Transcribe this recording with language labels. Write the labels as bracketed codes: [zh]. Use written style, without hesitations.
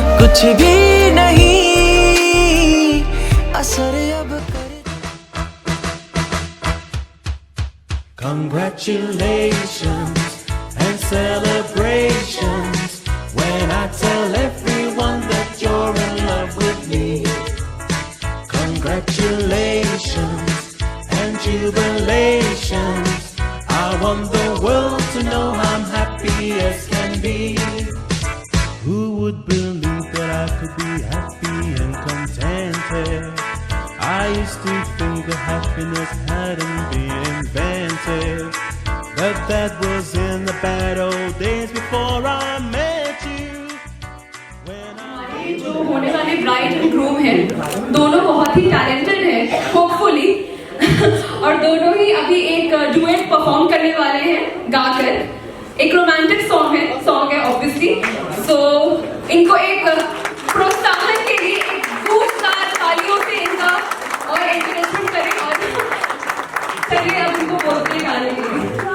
[hi] कुछ भी नहीं असर अब कर [en] Congratulations and celebrations when I tell everyone that you're in love with me. Congratulations and jubilations. I want the world to know I'm happy as can be. Who would believe that I could be happy and contented? I used to think that happiness hadn't been invented, but that was in the bad old days before I met you. [hi] जो होने वाले bride and groom हैं दोनों बहुत ही talented हैं hopefully और दोनों ही अभी एक डुएट परफॉर्म करने वाले हैं गाकर। एक रोमांटिक सॉन्ग है ऑब्वियसली। सो इनको एक प्रोत्साहन के लिए एक जोरदार तालियों से इनका और एंकरेजमेंट करें और चलिए अब इनको बोलते हैं गाने के लिए।